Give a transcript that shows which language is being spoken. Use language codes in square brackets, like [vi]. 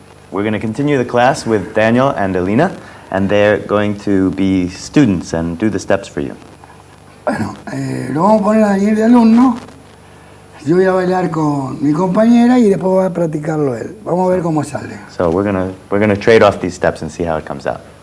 [en] we're going to continue the class with Daniel and Elina, and they're going to be students and do the steps for you. [es] Bueno, lo vamos a poner a Daniel de alumno. Yo voy a bailar con mi compañera y después va a practicarlo él. Vamos a ver cómo sale. [en] So we're gonna trade off these steps and see how it comes out.